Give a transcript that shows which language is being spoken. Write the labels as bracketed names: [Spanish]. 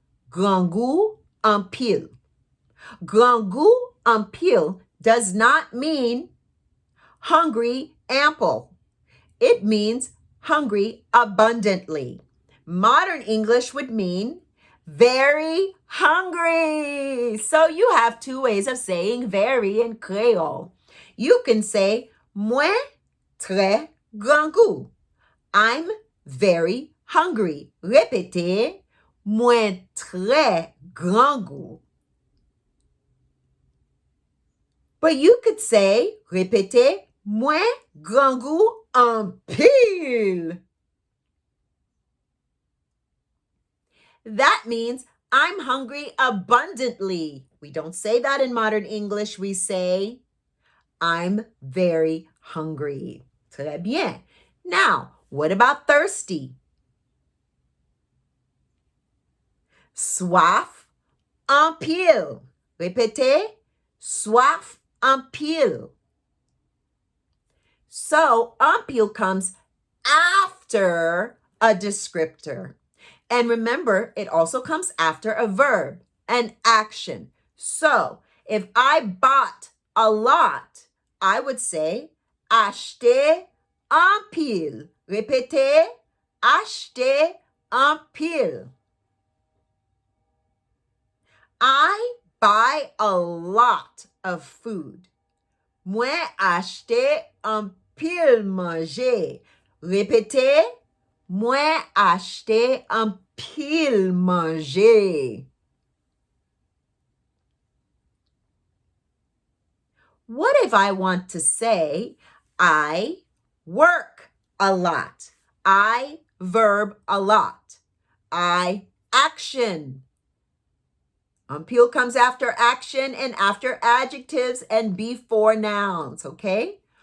[Louisiana Creole] Grand goût en pile. Grand goût en pile [English] does not mean hungry ample. It means hungry abundantly. Modern English would mean very hungry. So you have two ways of saying very in Creole. You can say [Louisiana Creole] moi très grand goût. [English] I'm very hungry. [Louisiana Creole] Répétez, moi très grand goût. [English] But you could say, [Louisiana Creole] répétez, moi grand goût en pile. [English] That means I'm hungry abundantly. We don't say that in modern English. We say, I'm very hungry. [Louisiana Creole] Très bien. [English] Now, what about thirsty? [Louisiana Creole] Soif en pile. Répétez, soif en pile. [English] So, en pile comes after a descriptor. And remember, it also comes after a verb, an action. So, if I bought a lot, I would say [Louisiana Creole] acheter en pile. Répétez, acheter en pile. [English] I buy a lot of food. [Louisiana Creole] Moi acheter en pile manger. Répétez, moi acheter en pile manger. [English] What if I want to say I work a lot? I verb a lot. I action. En pile comes after action and after adjectives and before nouns, okay?